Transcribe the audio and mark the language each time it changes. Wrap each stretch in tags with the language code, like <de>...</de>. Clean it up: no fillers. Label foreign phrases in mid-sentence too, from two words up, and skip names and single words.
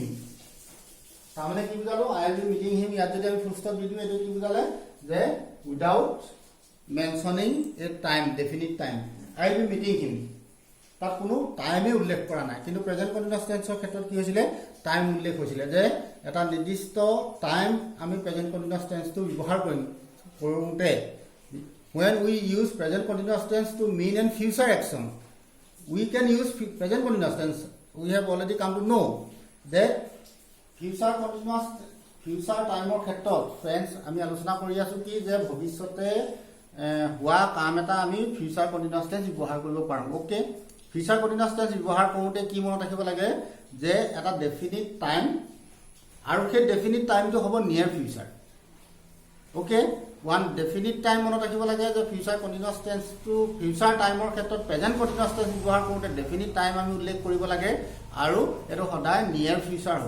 <as>তাৰমানে কি বুজালো</as> <en>I will be meeting him,</en> <as>ইয়াত যদি আমি ফুল ষ্টপ দি দিওঁ এইটো কি বুজালে যে</as> <en>without mentioning a time definite time I will be meeting him,</en> <as>তাত কোনো টাইমে উল্লেখ কৰা নাই। কিন্তু</as> <en>present continuous tense-ৰ</en> <as>ক্ষেত্ৰত কি হৈছিলে টাইম উল্লেখ হৈছিলে যে এটা নিৰ্দিষ্ট টাইম আমি</as> <en>present continuous tense-টো</en> <as>ব্যৱহাৰ কৰোঁতে</as> <en>when we use present continuous tense to mean and future action we can use present continuous tense. We have already come to know that future continuous future time or</en> <as>ক্ষেত্ৰত friends আমি আলোচনা কৰি আছো কি যে ভৱিষ্যতে হোৱা কাম এটা আমি</as> <en>future continuous tense</en> <as>ব্যৱহাৰ কৰিব পাৰোঁ। ওকে,</as> <en>future continuous tense</en> <as>ব্যৱহাৰ কৰোঁতে কি মনত ৰাখিব লাগে যে এটা</as> <en>definite time</en> <as>আৰু সেই</as> <en>definite time-টো</en> <as>হ'ব</as> <en>near future.</en> <as>ওকে,</as> <en>one definite time</en> <as>মনত ৰাখিব লাগে যে</as> <en>future continuous tense-টো future time-ৰ</en> <as>ক্ষেত্ৰত</as> <en>present continuous tense</en> <as>ব্যৱহাৰ কৰোঁতে</as> <en>definite time</en> <as>আমি উল্লেখ কৰিব লাগে আৰু এইটো সদায়</as> <en>near future</en> <as>হ'ব।</as>